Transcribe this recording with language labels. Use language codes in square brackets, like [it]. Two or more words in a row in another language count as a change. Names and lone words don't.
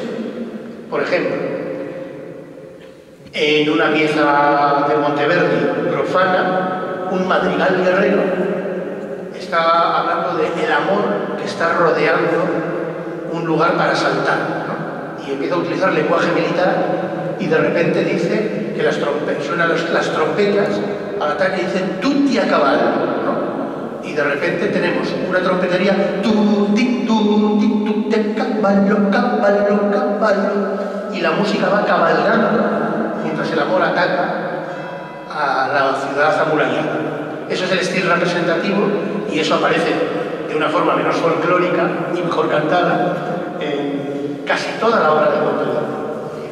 [es] Por ejemplo, en una pieza de Monteverdi profana, un madrigal guerrero está hablando del amor que está rodeando un lugar para saltar, ¿no? Y empieza a utilizar lenguaje militar y de repente dice que suenan las trompetas al ataque y dicen [it] tutti a cavallo, [es] ¿no? Y de repente tenemos una trompetería [it] tutti, tutti, tutti, cavallo, cavallo, cavallo, [es] y la música va cabalgando mientras el amor ataca a la ciudad amurallada. Eso es el estilo representativo y eso aparece de una forma menos folclórica y mejor cantada en casi toda la obra de Monteverdi.